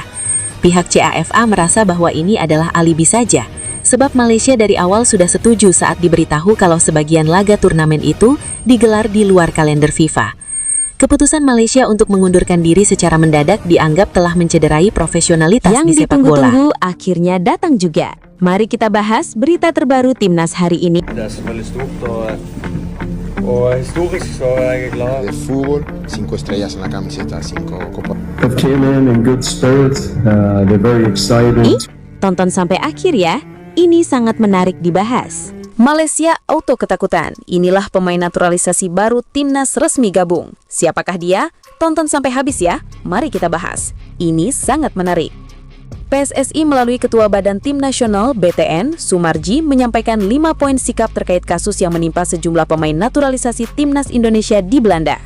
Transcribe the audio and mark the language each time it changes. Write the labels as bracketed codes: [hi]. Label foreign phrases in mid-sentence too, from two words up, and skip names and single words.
[id] Pihak CAFA merasa bahwa ini adalah alibi saja, sebab Malaysia dari awal sudah setuju saat diberitahu kalau sebagian laga turnamen itu digelar di luar kalender FIFA. Keputusan Malaysia untuk mengundurkan diri secara mendadak dianggap telah mencederai profesionalitas Yang di sepak bola. ditunggu-tunggu akhirnya datang juga. Mari kita bahas berita terbaru Timnas hari ini. [da] Det er selvfølgelig stort, og historisk så er jeg glad. [es] De fútbol, 5 estrellas en la camiseta, 5 copas. [en] Have came in good spirits. They're very excited. [id] Tonton sampai akhir ya, ini sangat menarik dibahas. Malaysia auto ketakutan. Inilah pemain naturalisasi baru Timnas resmi gabung. Siapakah dia? Tonton sampai habis ya. Mari kita bahas. Ini sangat menarik. PSSI melalui Ketua Badan Tim Nasional BTN, Sumarji, menyampaikan 5 poin sikap terkait kasus yang menimpa sejumlah pemain naturalisasi Timnas Indonesia di Belanda.